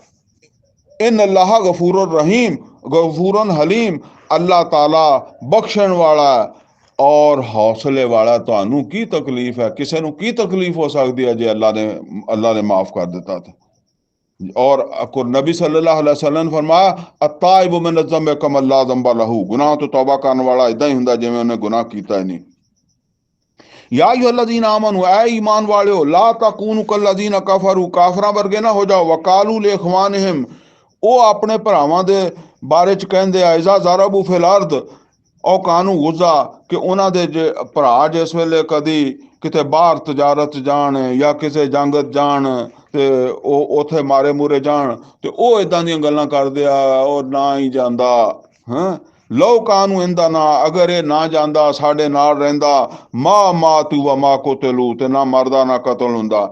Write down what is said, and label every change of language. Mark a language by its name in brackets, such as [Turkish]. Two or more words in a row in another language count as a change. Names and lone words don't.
[Arabic] إن الله غفور رحيم، غفورا حليما, [Punjabi] ਅੱਲਾਹ ਤਾਲਾ ਬਖਸ਼ਣ ਵਾਲਾ ਔਰ ਹੌਸਲੇ ਵਾਲਾ। ਤੁਹਾਨੂੰ ਕੀ ਤਕਲੀਫ ਹੈ, ਕਿਸੇ ਨੂੰ ਕੀ ਤਕਲੀਫ ਹੋ ਸਕਦੀ ਹੈ ਜੇ ਅੱਲਾ ਨੇ ਮਾਫ ਕਰ ਦਿੱਤਾ ਤਾਂ। [Arabic] ਔਰ ਨਬੀ صلى الله عليه وسلم [Urdu] نے فرمایا [Arabic] التائب من الذنب كمن لا ذنب له, [Punjabi] ਗੁਨਾਹ ਤੋ ਤੌਬਾ ਕਰਨ ਵਾਲਾ ਇਦਾਂ ਹੀ ਹੁੰਦਾ ਜਿਵੇਂ ਉਹਨੇ ਗੁਨਾਹ ਕੀਤਾ ਹੀ ਨਹੀਂ। [Arabic] يا أيها الذين آمنوا, [Punjabi] ਐ ਈਮਾਨ ਵਾਲਿਓ, [Arabic] لا تكونوا كالذين كفروا, [Punjabi] ਕਾਫ਼ਰਾਂ ਵਰਗੇ ਨਾ ਹੋ ਜਾਓ। [Arabic] وقالوا لإخوانهم, [Punjabi] ਉਹ ਆਪਣੇ ਭਰਾਵਾਂ ਦੇ ਬਾਰੇ ਚ ਕਹਿੰਦੇ ਆ, [Arabic] إذا ضربوا في الأرض أو كانوا غزى, [Punjabi] ਕਿ ਉਹਨਾਂ ਦੇ ਭਰਾ ਜਿਸ ਵੇਲੇ ਕਦੀ ਕਿਤੇ ਬਾਹਰ ਤਜਾਰਤ ਜਾਣ ਜਾਂ ਕਿਸੇ ਜੰਗਤ ਜਾਣ ਤੇ ਉਹ ਉੱਥੇ ਮਾਰੇ ਮੂਰੇ ਜਾਣ, ਤੇ ਉਹ ਇਦਾਂ ਦੀਆਂ ਗੱਲਾਂ ਕਰਦੇ ਆ, ਉਹ ਨਾ ਹੀ ਜਾਂਦਾ। ਹਾਂ, [Arabic] لو كانوا عندنا, [Punjabi] ਅਗਰ ਇਹ ਨਾ ਜਾਂਦਾ, ਸਾਡੇ ਨਾਲ ਰਹਿੰਦਾ, [Arabic] ماتوا وما قتلوا, [Punjabi] ਤੇ ਨਾ ਮਰਦਾ ਨਾ ਕਤਲ ਹੁੰਦਾ।